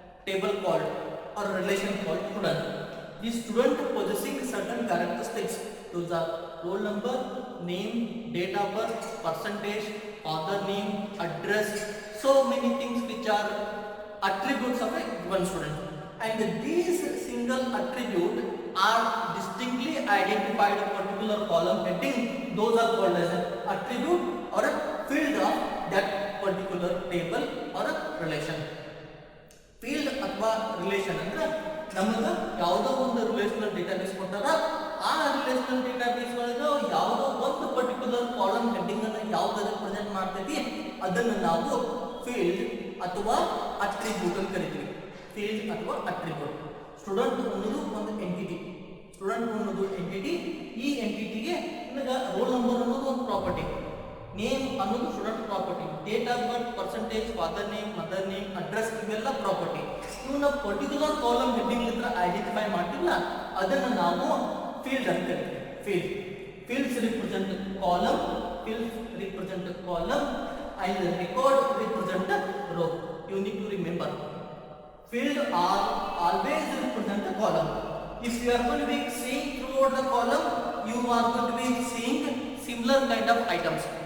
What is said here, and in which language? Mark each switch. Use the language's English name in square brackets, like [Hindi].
[English] table called or relation called student. The student possessing certain characteristics, those are roll number, name, date of birth, percentage, father name, address, so many things which are attributes of a given student. And these single attribute are distinctly identified in a particular column heading. Those are called as an attribute or a field of that particular table or a relation. [Kannada] Field ಅಥವಾ relation ಅಂದ್ರೆ ನಮಗೆ ಯಾವುದೋ ಒಂದು relational database ಕೊಟ್ಟಾರ, ಆ relational database ಒಳಗೆ ಯಾವುದೋ ಒಂದು ಪರ್ಟಿಕ್ಯುಲರ್ ಕಾಲಮ್ ಹೆಡ್ಡಿಂಗ್ ಅನ್ನು ಯಾವ್ದು ರೆಪ್ರೆಸೆಂಟ್ ಮಾಡ್ತೈತಿ ಅದನ್ನು ನಾವು ಫೀಲ್ಡ್ ಅಥವಾ ಅಟ್ರಿಬ್ಯೂಟ್ ಅಂತ ಕರಿತೀವಿ. ಫೀಲ್ಡ್ ಅಥವಾ ಅಟ್ರಿಬ್ಯೂಟ್. ಸ್ಟೂಡೆಂಟ್ ಅನ್ನೋದು ಒಂದು ಎಂಟಿಟಿ. ಸ್ಟೂಡೆಂಟ್ ಅನ್ನೋದು ಎಂಟಿಟಿ. ಈ ಎಂಟಿಟಿಗೆ ನಿಮಗೆ ರೋಲ್ ನಂಬರ್ ಅನ್ನೋದು ಒಂದು ಪ್ರಾಪರ್ಟಿ, ನೇಮ್ ಅನ್ನೋದು student property, date of birth, percentage, father name, mother name, address ಇವೆಲ್ಲ ಪ್ರಾಪರ್ಟಿ. ಇವನ್ನ ಪರ್ಟಿಕ್ಯುಲರ್ ಕಾಲಮ್ ಹೆಡ್ಡಿಂಗ್ ಇದ್ರ ಐಡೆಂಟಿಫೈ ಮಾಡ್ತಿಲ್ಲ, ಅದನ್ನು ನಾವು ಫೀಲ್ಡ್ ಅಂತ ಕರಿತೀವಿ. Field. [English] Fields represent column, fields represent column and record represent row. You need to remember. Field are always represent the column. If you are going to be seeing throughout the column, you are going to be seeing similar kind of items.